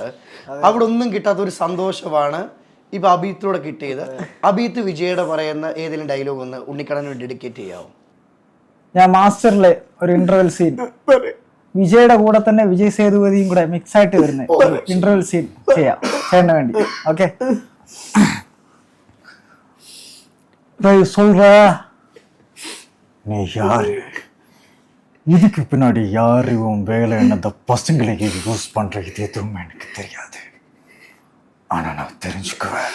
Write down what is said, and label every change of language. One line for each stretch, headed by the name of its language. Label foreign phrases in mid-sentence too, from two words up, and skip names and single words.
Malayalam: അവിടെ ഒന്നും കിട്ടാത്ത ഒരു സന്തോഷമാണ് ഇപ്പൊ അബീത്തിലൂടെ കിട്ടിയത്. അബീത്ത് വിജയുടെ പറയുന്ന ഏതെങ്കിലും ഡയലോഗ് ഒന്ന് ഉണ്ണിക്കണ്ണന് ഡെഡിക്കേറ്റ് ചെയ്യാവും? ഞാൻ മാസ്റ്ററിലെ ഒരു
English: interval scene
Malayalam: വിജയുടെ കൂടെ തന്നെ വിജയ് സേതുപതിയും കൂടെ മിക്സ് ആയിട്ട് വരുന്ന
English: interval scene
Malayalam: ചെയ്യാം ചേട്ടന് വേണ്ടി. ഓക്കെ,
Tamil: சொல்ற நீ யாரு, இதுக்கு பின்னாடி யாரு, உன் வேலை என்ன, பசங்களுக்கு யூஸ் பண்ற இது எதுவுமே எனக்கு தெரியாது. ஆனா நான் தெரிஞ்சுக்குவேன்.